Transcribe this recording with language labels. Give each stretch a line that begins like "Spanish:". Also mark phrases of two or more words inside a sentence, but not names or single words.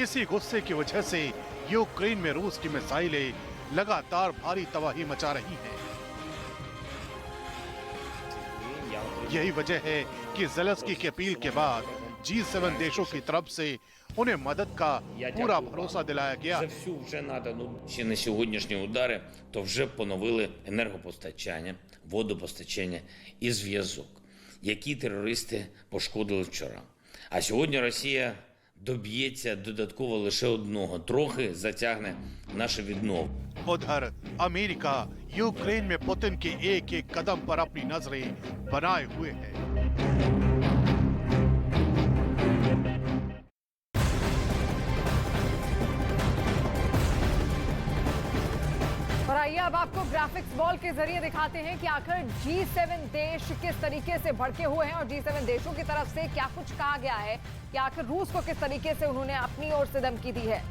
Hindi: इसी गुस्से की वजह से यूक्रेन में रूस की मिसाइलें लगातार भारी तबाही मचा रही हैं। यही वजह है कि ज़ेलेंस्की की अपील के बाद G7 देशों की तरफ से उन्हें मदद का पूरा भरोसा दिलाया गया।
Ukrainian: Вже надано ще на сьогоднішні удари, то вже поновили енергопостачання, водопостачання і зв'язок, які терористи пошкодили вчора. А сьогодні Росія доб'ється додатково лише одного, трохи затягне наше відновлення.
Hindi: उधर अमेरिका यूक्रेन में पुतिन के एक एक कदम पर अपनी नजरें बनाए हुए है। और आइए अब आपको
English: graphics wall
Hindi: के जरिए दिखाते हैं कि आखिर G7 देश किस तरीके से भड़के हुए हैं और G7 देशों की तरफ से क्या कुछ कहा गया है कि आखिर रूस को किस तरीके से उन्होंने अपनी ओर से धमकी दी है।